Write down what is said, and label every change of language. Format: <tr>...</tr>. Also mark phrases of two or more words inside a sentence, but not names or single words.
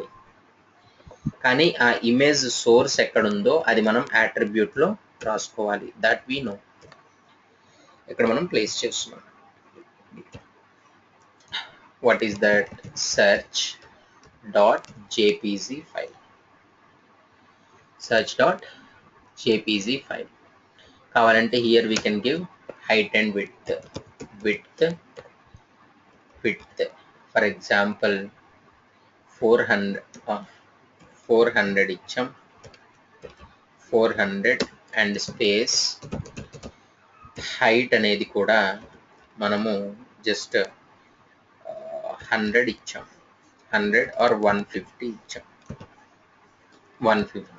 <te>కానీ ఆ ఇమేజ్ సోర్స్ ఎక్కడుందో అది మనం అట్రిబ్యూట్లో రాసుకోవాలి.</te> <en>That we know.</en> <te>ఇక్కడ మనం ప్లేస్ చేస్తున్నాం.</te> <en>What is that?</en> <te>search.jpg ఫైల్.</te> <en>search.jpg jpg file. కావాలంటే here we can give height and width. For example</en> <te>400 ఇచ్చాం, 400</te> <en>and space height</en> <te>అనేది కూడా మనము జస్ట్ 100 ఇచ్చాం, 100 ఆర్ 150 ఇచ్చాం, 150.</te>